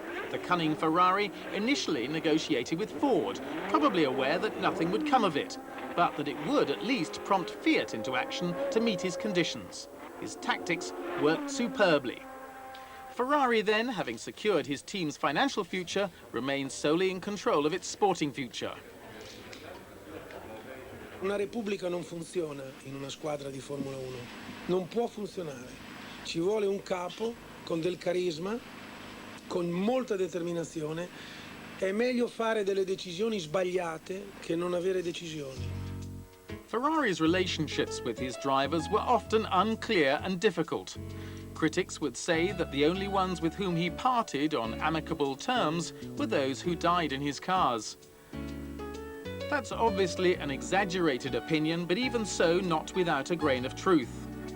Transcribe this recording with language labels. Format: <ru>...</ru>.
<en>The cunning Ferrari initially negotiated with Ford, probably aware that nothing would come of it, but that it would at least prompt Fiat into action to meet his conditions. His tactics worked superbly. Ferrari then, having secured his team's financial future, remained solely in control of its sporting future.</en> <it>Una repubblica non funziona in una squadra di Formula 1. Non può funzionare. Ci vuole un capo con del carisma, con molta determinazione. È meglio fare delle decisioni sbagliate che non avere decisioni.</it> <en>Ferrari's relationships with his drivers were often unclear and difficult. Critics would say that the only ones with whom he parted on amicable terms were those who died in his cars. That's obviously an exaggerated opinion, but even so, not without a grain of truth.</en>